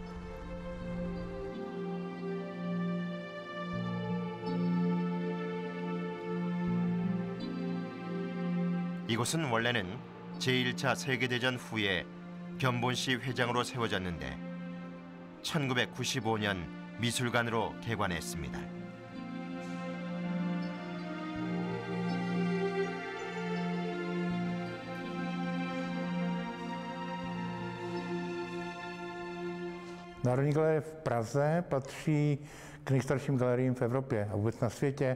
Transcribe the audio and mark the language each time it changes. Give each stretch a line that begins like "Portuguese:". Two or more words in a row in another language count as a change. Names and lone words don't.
Korean: 이곳은 원래는 제1차 세계대전 후에 견본시 회장으로 세워졌는데 1995년 미술관으로 개관했습니다.
Czech: Národní galerie v Praze patří k nejstarším galeriím v Evropě a vůbec na světě.